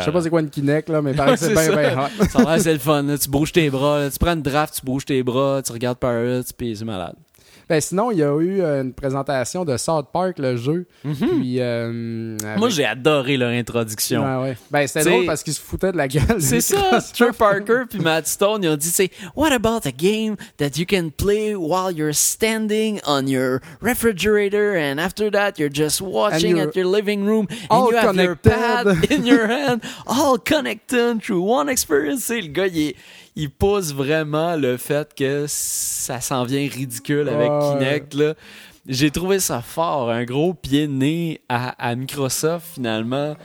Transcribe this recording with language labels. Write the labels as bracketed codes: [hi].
[fr] Je sais pas c'est quoi une Kinect, là, mais pareil, c'est bien hot. Ça a l'air, c'est le fun, là. Tu bouges tes bras, là. Tu prends une draft, tu bouges tes bras, tu regardes Pirates, pis c'est malade. Ben sinon, il y a eu une présentation de South Park, le jeu. Mm-hmm. Puis, moi, j'ai adoré leur introduction. Ah, ouais. Ben, c'était drôle parce qu'ils se foutaient de la gueule. C'est ça, Trey Parker puis Matt Stone, ils ont dit, [en] « What about a game that you can play while you're standing on your refrigerator and after that, you're just watching at your living room and you have connected. Your pad in your hand, all connected through one experience? [fr] » Le gars, il pousse vraiment le fait que ça s'en vient ridicule avec Kinect, là. J'ai trouvé ça fort, un gros pied de nez à Microsoft, finalement.